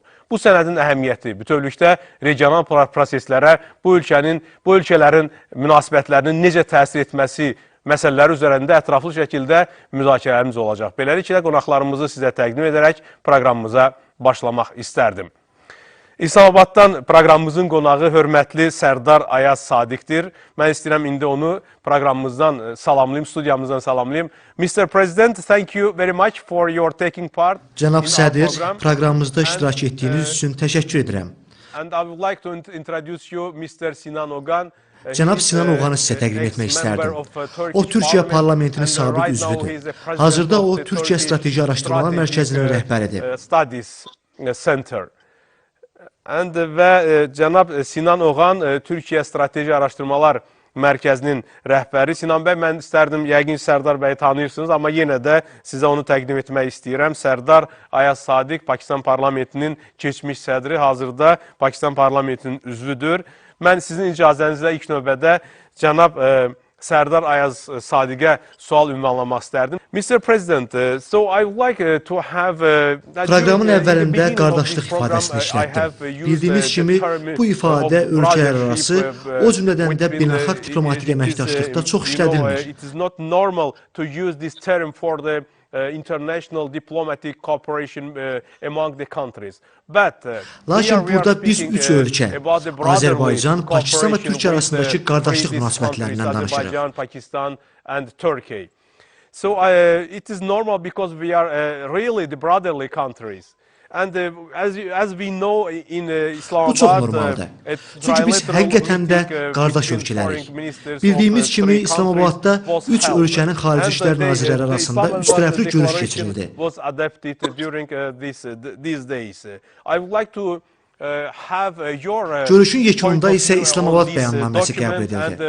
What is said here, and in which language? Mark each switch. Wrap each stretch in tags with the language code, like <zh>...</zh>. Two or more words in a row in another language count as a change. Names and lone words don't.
<az>Bu sənədin əhəmiyyəti bütövlükdə regional proseslərə bu ölkələrin münasibətlərinin necə təsir etməsi məsələləri üzərində ətraflı şəkildə müzakirələrimiz olacaq. Beləliklə, qonaqlarımızı sizə təqdim edərək proqramımıza başlamaq istərdim. İslamabaddan proqramımızın qonağı hörmətli Sərdar Ayaz Sadiqdir. Mən istəyirəm indi onu proqramımızdan salamlayım, studiyamızdan salamlayım.</az> <en>Mr. President, thank you very much for your taking part.</en> <az>Cənab Sədir, proqramımızda iştirak etdiyiniz üçün təşəkkür edirəm.</az> <en>And I would like to introduce you Mr. Sinan Oğan.</en> <az>Cənab Sinan Oğanı sizə təqdim etmək istərdim. O, Türkiyə parlamentinin sabiq üzvüdür. Hazırda o, Türkiyə Strateji Araşdırmalar Mərkəzinin rəhbəridir. Və cənab Sinan Oğan, Türkiyə Strateji Araşdırmalar Mərkəzinin rəhbəri. Sinan bəy, mən istərdim, yəqin Sərdar bəyi tanıyırsınız, amma yenə də sizə onu təqdim etmək istəyirəm. Sərdar Ayaz Sadiq, Pakistan parlamentinin keçmiş sədri, hazırda Pakistan parlamentinin üzvüdür. Mən sizin icazənizlə ilk növbədə cənab Sərdar Ayaz Sadiqə sual ünvanlamaq istərdim.</az> <en>Mr. President, so I would like to have...</en> <az>Proqramın əvvəlində qardaşlıq ifadəsini işlətdim. Bildiyimiz kimi, bu ifadə ölkələr arası, o cümlədən də beynəlxalq diplomatik əməkdaşlıqda çox işlədilmir.</az> <en>It is not normal to use this term for the international diplomatic cooperation among the countries.</en> <az>Lakin burada biz üç ölkə, Azərbaycan, Pakistan və Türkiyə arasındakı qardaşlıq münasibətlərindən danışırıq.</az> <en>Pakistan and Turkey. So it is normal because we are really the brotherly countries. And as we know in Islamabad,</en> <az>bu çox normaldır. Çünki biz həqiqətən də qardaş ölkələrik. Bildiyimiz kimi İslamabadda üç ölkənin xarici işlər nazirləri arasında üçtərəfli görüş keçirildi. Görüşün yekununda isə İslamabad bəyannaməsi qəbul edildi.</az>